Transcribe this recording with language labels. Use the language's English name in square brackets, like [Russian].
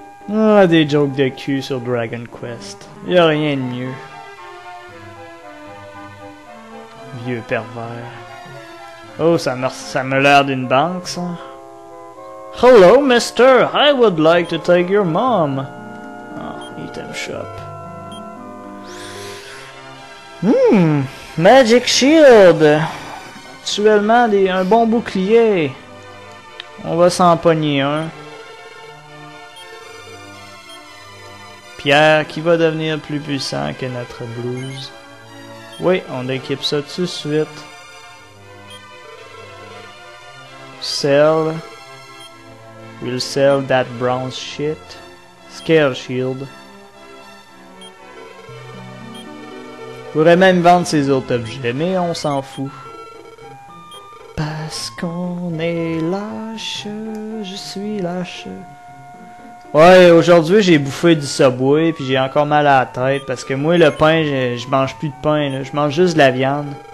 [French] Ah, des jokes de cul sur Dragon Quest. Y'a rien de mieux. Vieux pervers. Oh, ça me l'air d'une banque, ça. [English] Hello, mister. I would like to take your mom. Ah, item shop. Magic Shield. [French] Actuellement, un bon bouclier. On va s'en pogner un. Pierre qui va devenir plus puissant que notre blouse. Oui, on équipe ça tout de suite. [English] Sell. We'll sell that bronze shit. Scale shield. [French] Je pourrais même vendre ces autres objets, mais on s'en fout. Parce qu'on est lâche, je suis lâche. Ouais, aujourd'hui j'ai bouffé du Subway puis j'ai encore mal à la tête parce que moi le pain, je mange plus de pain, là. Je mange juste de la viande.